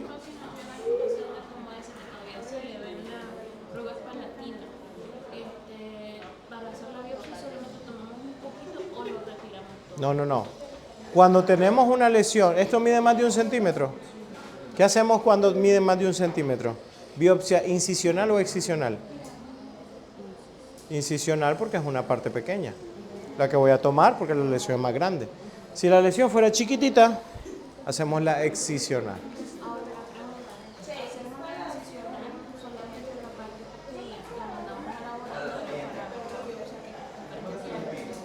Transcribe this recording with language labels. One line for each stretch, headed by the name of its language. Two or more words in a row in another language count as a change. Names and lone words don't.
Spanish: Como ese que todavía se le ven las rugas palatinas. Para hacer la biopsia solamente tomamos un poquito o lo retiramos todo. No. Cuando tenemos una lesión, ¿esto mide más de 1 centímetro? ¿Qué hacemos cuando mide más de 1 centímetro? ¿Biopsia incisional o excisional? Incisional porque es una parte pequeña. La que voy a tomar porque la lesión es más grande. Si la lesión fuera chiquitita, hacemos la excisional. Ahora la pregunta es, hacemos la excisional solamente la parte pequeña, la mandamos al laboratorio para ver la biopsia que está perteneciente.